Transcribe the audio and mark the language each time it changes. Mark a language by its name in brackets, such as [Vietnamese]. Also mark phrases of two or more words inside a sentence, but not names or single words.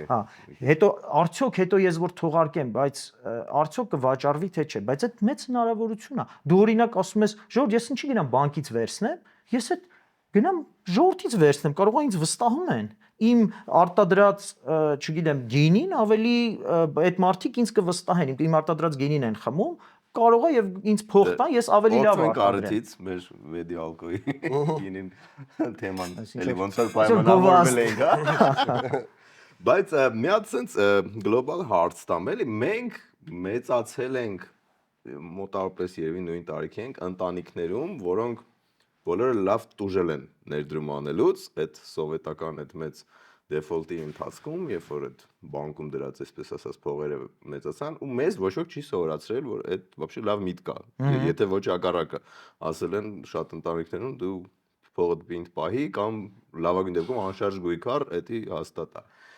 [Armenian] Հա, հետո արդյոք հետո ես որ թողարկեմ, բայց արդյոք կվաճառվի թե չէ, բայց այդ մեծ հնարավորություն է։ Դու օրինակ ասում ես, ժողովուրդ, ես ինչի գնամ բանկից վերցնեմ, ես այդ գնամ ժողովրդից վերցնեմ, կարող է ինձ վստահում են։ Իմ արտադրած, չգիտեմ, գինին ավելի այդ մարդիկ ինձ կվստահեն, իմ արտադրած գինին են խմում, կարող է եւ ինձ փող տան, ես ավելի լավ արտադրեմ։ Արդյոք մեր վեդի ալկոյի գինին թեման էլի ոնց որ պայմանավորվել ենք, հա։ Բայց մի հատ [English] sense global hearts [Armenian] տամ էլի, մենք մեծացել ենք մոտավորապես երևի նույն տարիքի ենք ընտանիքներում, որոնք բոլորը լավ տուժել են ներդրում անելուց, այդ սովետական այդ մեծ դեֆոլտի ընթացքում, երբ որ այդ բանկում դրած այսպես ասած փողերը մեծացան, ու մեզ ոչ ոք չի սովորացրել, որ այդ вообще լավ միտք կա։ Եթե ոչ հակառակը, ասել են շատ ընտանիքներում դու փողդ պինդ պահի կամ լավագույն դեպքում անշարժ գույքար, դա հաստատ է։